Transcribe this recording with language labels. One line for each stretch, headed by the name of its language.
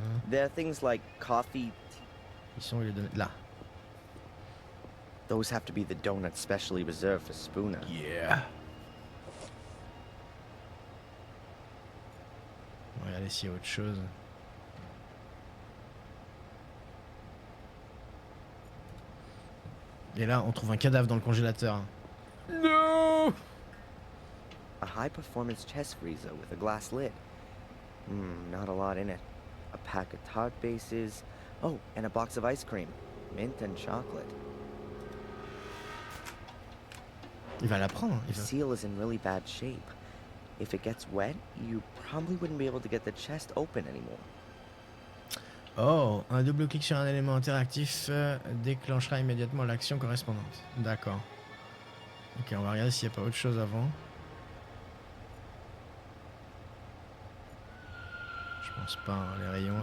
English: There are things like coffee.
French: Ils sont où les donuts? Là.
English: Those have to be the donuts specially reserved for Spooner. Yeah.
French: On va regarder s'il y a autre chose. Et là, on trouve un cadavre dans le congélateur.
English: No! A high-performance chest freezer with a glass lid. Not a lot in it. A pack of tart bases. Oh, and a box of ice cream. Mint and chocolate.
French: Il va la prendre.
English: The seal is in really bad shape. If it gets wet, you probably wouldn't be able to get the chest open anymore.
French: Oh, un double clic sur un élément interactif déclenchera immédiatement l'action correspondante. D'accord. Ok, on va regarder s'il n'y a pas autre chose avant. Je pense pas, hein, les rayons.